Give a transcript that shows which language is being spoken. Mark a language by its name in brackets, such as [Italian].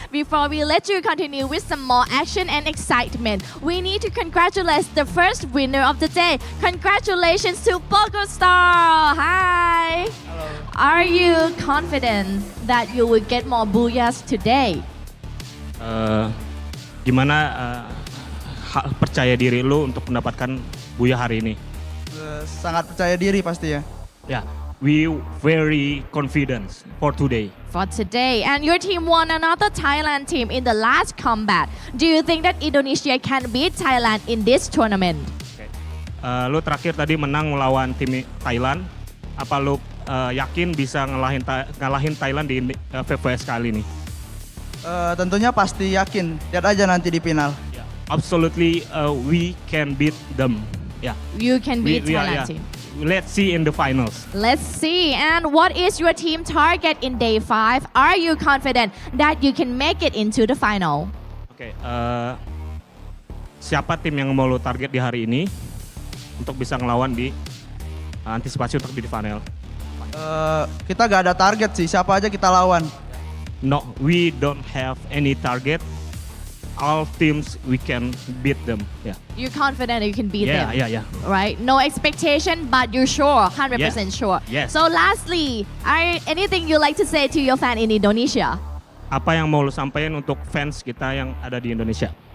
[English] Before we let you continue with some more action and excitement, we need to congratulate the first winner of the day. Congratulations to Poco Star. Hi. Hello. Are you confident that you will get more booyahs today? [Indonesian] Gimana percaya diri lu untuk mendapatkan booyah hari ini? Sangat percaya diri pasti ya. [English] Yeah, we very confident for today. For today, and your team won another Thailand team in the last combat. Do you think that Indonesia can beat Thailand in this tournament? [Indonesian] Okay. Lu terakhir tadi menang melawan tim Thailand. Apa lu yakin bisa ngalahin Thailand di FFWS kali ini? Tentunya pasti yakin. Lihat aja nanti di final. [English] Yeah. Absolutely, we can beat them. Yeah. You can beat Thailand team. Let's see in the finals. Let's see. And what is your team target in day 5? Are you confident that you can make it into the final? [Indonesian] Oke, siapa tim yang mau lo target di hari ini untuk bisa ngelawan di antisipasi untuk di final? Kita gak ada target sih, siapa aja kita lawan. [English] No, we don't have any target. All teams we can beat them. Yeah. You're confident you can beat them. Yeah. Right? No expectation, but you're sure, 100% sure. Yes. So lastly, anything you like to say to your fan in Indonesia? [Indonesian] Apa yang mau lo sampaikan untuk fans kita yang ada di Indonesia?